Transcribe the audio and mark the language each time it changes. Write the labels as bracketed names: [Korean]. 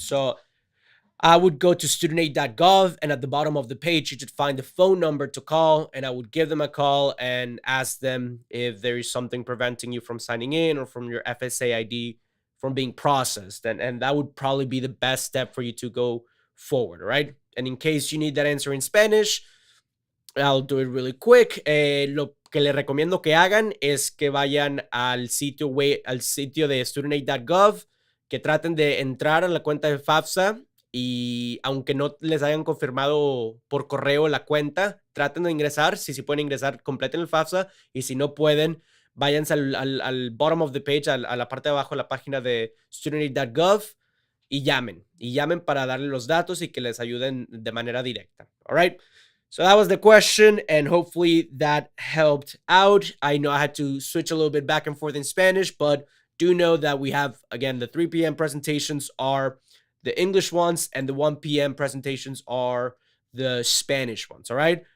[English] So I would go to studentaid.gov, and at the bottom of the page, you should find the phone number to call, and I would give them a call and ask them if there is something preventing you from signing in or from your FSA ID from being processed. And that would probably be the best step for you to go forward, right? And in case you need that answer in Spanish, I'll do it really quick. [Spanish] Lo que les recomiendo que hagan es que vayan al sitio de studentaid.gov, que traten de entrar a la cuenta de FAFSA, y aunque no les hayan confirmado por correo la cuenta, traten de ingresar. Si pueden ingresar, completen el FAFSA, y si no pueden, váyanse al [English] bottom of the page, [Spanish] a la parte de abajo de la página de studentaid.gov, y llamen para darle los datos y que les ayuden de manera directa. [English] All right. So that was the question, and hopefully that helped out. I know I had to switch a little bit back and forth in Spanish, but do know that we have, again, the 3 p.m. presentations are the English ones, and the 1 p.m. presentations are the Spanish ones, all right?